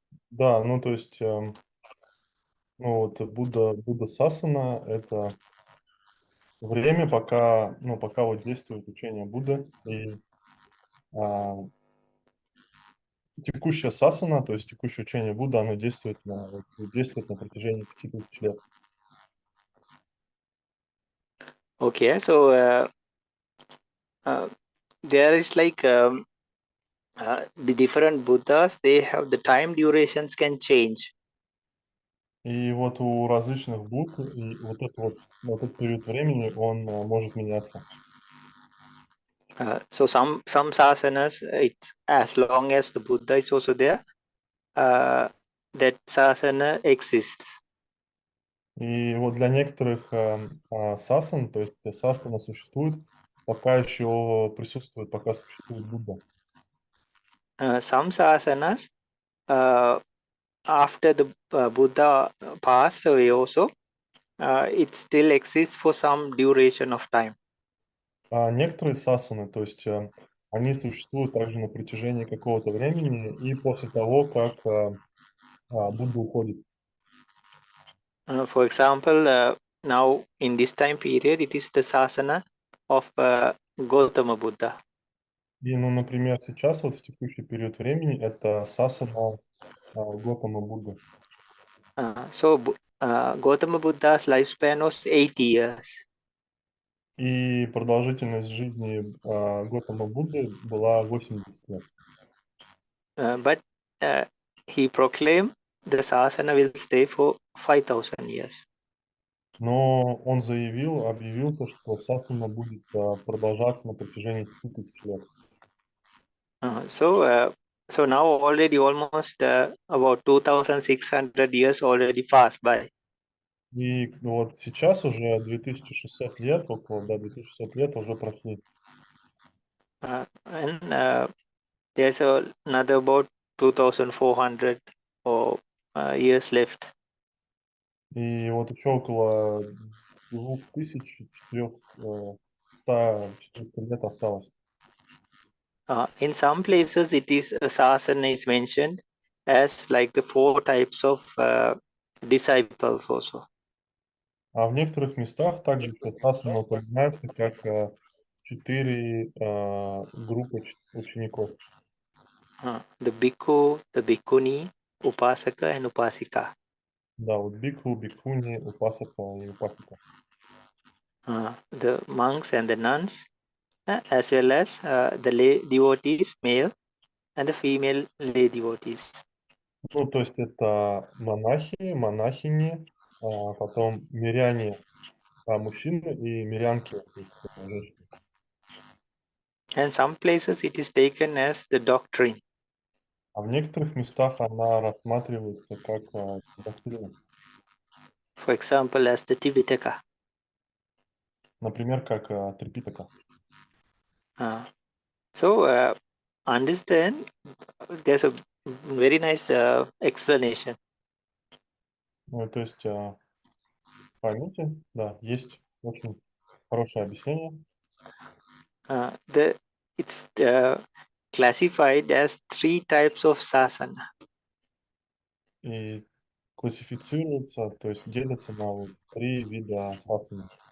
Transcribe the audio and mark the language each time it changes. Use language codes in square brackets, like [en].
[ru] Да, ну то есть, ну вот Будда Сасана это время, пока вот действует учение Будды, и текущая сасана, то есть текущее учение Будды, оно действует на протяжении 5000 лет. [en] Okay, so there is like the different Buddhas, they have the time durations can change. [ru] И вот у различных Будд и вот этот период времени, он может меняться. [en] So some sasanas, it's as long as the Buddha is also there, that sasana exists. [ru] И вот для некоторых сасан, то есть сасана существует, пока еще присутствует, пока существует Будда. [en] Some sasanas, after the Buddha passed away also, it still exists for some duration of time. [ru] А некоторые сасаны, то есть они существуют также на протяжении какого-то времени и после того, как Будда уходит. [en] For example, now in this time period, it is the sasana of Gautama Buddha. [ru] И, ну, например, сейчас вот в текущий период времени это сасана Готама Будды. [en] So Gautama Buddha's lifespan was 80 years. [ru] И продолжительность жизни Готама Будды была 80 лет. [en] But he proclaimed the sasana will stay for 5,000 years. [ru] Но он объявил то, что сасана будет продолжаться на протяжении 5000 лет. [en] So now already almost about 2,600 years already passed by. [ru] И вот сейчас уже 2600 лет, около 2600 лет уже прошли. [en] And there's another about 2,400 or years left. [ru] И вот еще около 2400 лет осталось. [en] In some places it is sasana is mentioned as like the 4 types of disciples also. [ru] А в некоторых местах также сасана упоминается как 4 группы учеников. [en] The bhikkhu, the bhikkhuni, upasaka and upasika. [ru] Да, вот бикху, бикхуни, упасака и упасика. [en] The monks and the nuns, as well as the lay devotees, male, and the female lay devotees. [ru] Ну, то есть это монахи, монахини, потом миряне, мужчины и мирянки, то есть, женщины. [en] And some places it is taken as the doctrine. [ru] А в некоторых местах она рассматривается как доктрина. [en] For example, as the Tipitaka. [ru] Например, как Трипитака. [en] So understand, there's a very nice explanation. [ru] Ну, то есть поймите, да, есть очень хорошее объяснение. [en] It's classified as 3 types of sasana. [ru] И классифицируется, то есть делится на вот 3 вида сасаны.